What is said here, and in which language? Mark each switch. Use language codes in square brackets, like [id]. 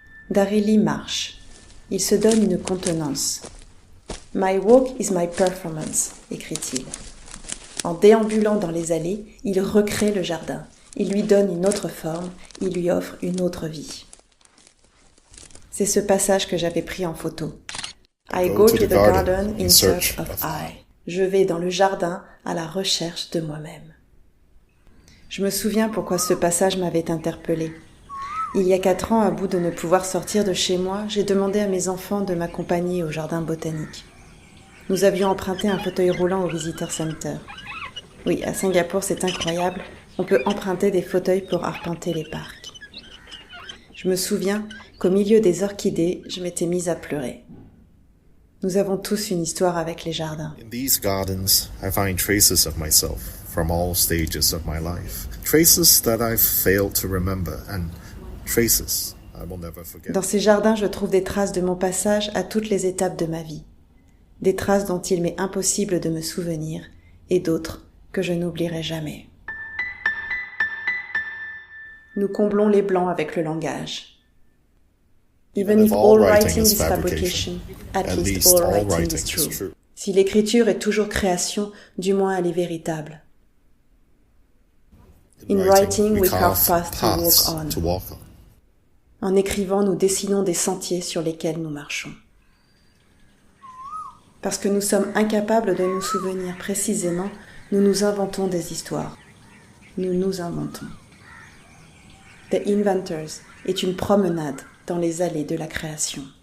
[fr] Daryl Lee marche. Il se donne une contenance. « [en] My walk is my performance [fr] », écrit-il. En déambulant dans les allées, il recrée le jardin. Il lui donne une autre forme, il lui offre une autre vie. C'est ce passage que j'avais pris en photo. [en] I go to the garden in search of I. [fr] Je vais dans le jardin à la recherche de moi-même. Je me souviens pourquoi ce passage m'avait interpellée. Il y a 4 ans, à bout de ne pouvoir sortir de chez moi, j'ai demandé à mes enfants de m'accompagner au jardin botanique. Nous avions emprunté un fauteuil roulant au Visitor Center. Oui, à Singapour, c'est incroyable. On peut emprunter des fauteuils pour arpenter les parcs. Je me souviens qu'au milieu des orchidées, je m'étais mise à pleurer. Nous avons tous une histoire avec les jardins. [en] In these gardens, I find traces of myself from all stages of my life. Traces that I've failed to remember and traces I will never forget. [fr] Dans ces jardins, je trouve des traces de mon passage à toutes les étapes de ma vie. Des traces dont il m'est impossible de me souvenir et d'autres que je n'oublierai jamais. Nous comblons les blancs avec le langage. [en] Even if all writing is fabrication, at least all writing is true. [fr] Si l'écriture est toujours création, du moins elle est véritable. [en] In writing, we carve paths to walk on. [fr] En écrivant, nous dessinons des sentiers sur lesquels nous marchons. Parce que nous sommes incapables de nous souvenir précisément, nous nous inventons des histoires. Nous nous inventons. The Inventors est une promenade dans les allées de la création.